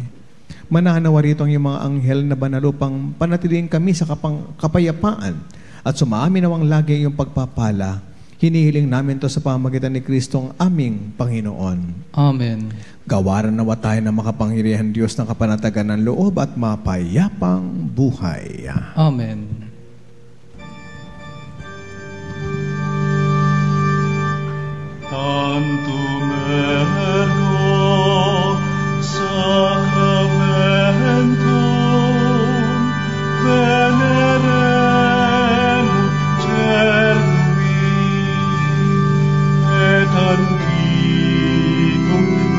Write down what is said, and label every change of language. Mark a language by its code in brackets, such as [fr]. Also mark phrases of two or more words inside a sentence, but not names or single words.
[tl] Mananawa rito ang iyong mga anghel na banal upang panatilihin kami sa kapayapaan at sumaamin nawang lagi ang iyong pagpapala. Hinihiling namin to sa pamamagitan ni Kristong aming Panginoon. Amen. Gawaran nawa tayo ng makapangyarihan Diyos ng kapanatagan ng loob at mapayapang buhay. Amen. [la] Tantum ergo sacramentum venerem cernui et antiquum